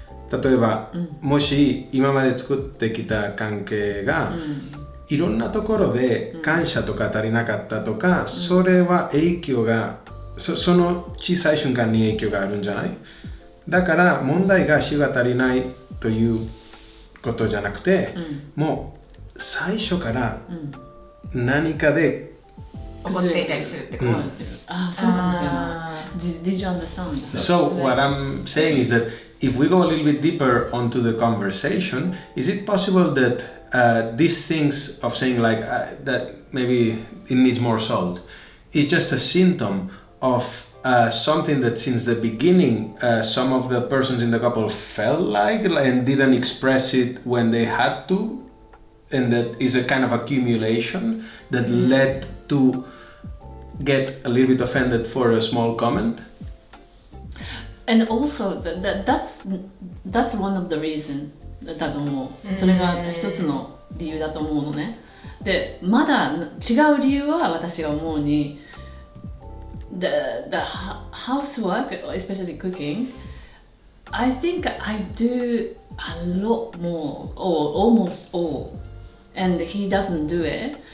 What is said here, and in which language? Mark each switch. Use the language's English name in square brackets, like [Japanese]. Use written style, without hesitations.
[Japanese] 例えば、もし今まで作ってきた関係が、いろんなところで感謝とか足りなかったとか、それは影響がその小さい瞬間に影響があるんじゃない？だから問題が塩が足りないということじゃなくて、もう最初から何かで起こっていたりするってこと。あ、そうかもしれない。 [English] Did you understand? So what I'm saying is that if we go a little bit deeper onto the conversation, is it possible that these things of saying like that maybe it needs more salt is just a symptom of something that since the beginning some of the persons in the couple felt like and didn't express it when they had to, and that is a kind of accumulation that led to get a little bit offended for a small comment? And also that's one of the reason [Japanese] だと思う。それが一つの理由だと思うのね。で、まだ違う理由は私が思うに、 [English] the housework, especially cooking, I think I do a lot more, or almost all, and he doesn't do it.